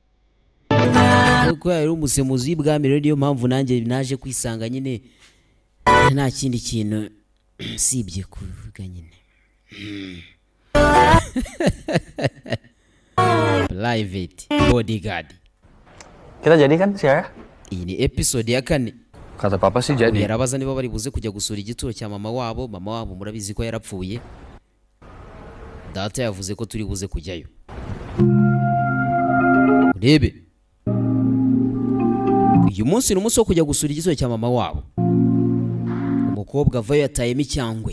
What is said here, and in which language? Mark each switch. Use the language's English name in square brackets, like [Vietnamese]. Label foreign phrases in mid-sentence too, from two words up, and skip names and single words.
[Kinyarwanda] yari umusemuzi w'ibwami rero niyo mpamvu nanjye naje kwisanga nyine nta kindi kintu sibye kuvuga nyine Live it Bodyguard. [Indonesian] Kita jadi kan sih ya? [Kinyarwanda] Iyi ni episode ya 4. [Indonesian] Kata papa sih jadi. [Kinyarwanda] Yarabaza niba bari buze kujya gusura igituro cya mama wabo murabizi ko yarapfuye. Data yavuze ko turi buze kujyayo. Urebe. Uyu munsi ni umunsi wo kujya gusura igituro cya mama wabo. Umukobwa avayo yatayemo icyangwe.